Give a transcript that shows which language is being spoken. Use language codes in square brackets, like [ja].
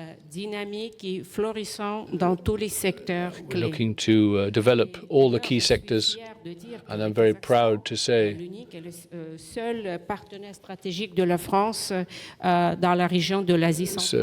[fr] Dynamique et florissant dans tous les secteurs clés. [en] We're looking to develop all the key sectors, and I'm very proud to say [fr] L'unique et le seul partenaire stratégique de la France dans la région de l'Asie centrale.